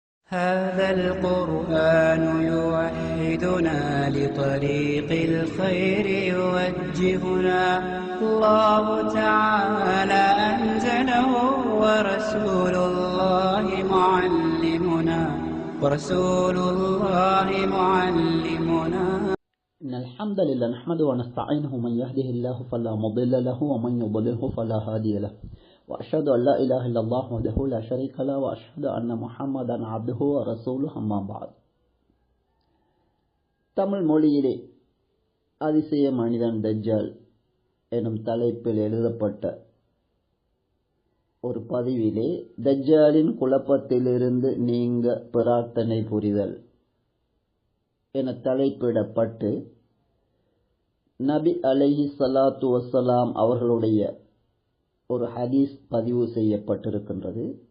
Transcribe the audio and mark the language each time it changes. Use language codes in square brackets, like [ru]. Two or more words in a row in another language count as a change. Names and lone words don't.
[ar] هذا القرآن يوحدنا لطريق الخير يوجهنا الله تعالى أنزله ورسول الله معلمنا إن الحمد لله نحمده ونستعينه من يهده الله فلا مضل له ومن يضلله فلا هادي له وأشهد أن لا إله إلا الله وحده لا شريك له وأشهد أن محمدا عبده ورسوله أما بعد. [ta] தமிழ் மொழியிலே அதிசய மனிதன் தஜ்ஜால் எனும் தலைப்பில் எழுதப்பட்ட ஒரு பதிவிலே தஜ்ஜாலின் குழப்பத்திலிருந்து நீங்க பிரார்த்தனை புரிதல் என தலைப்பிடப்பட்டு நபி [ar] عليه الصلاة والسلام [ta] அவர்களுடைய ஒரு ஹதீஸ் பதிவு செய்யப்பட்டிருக்கின்றது.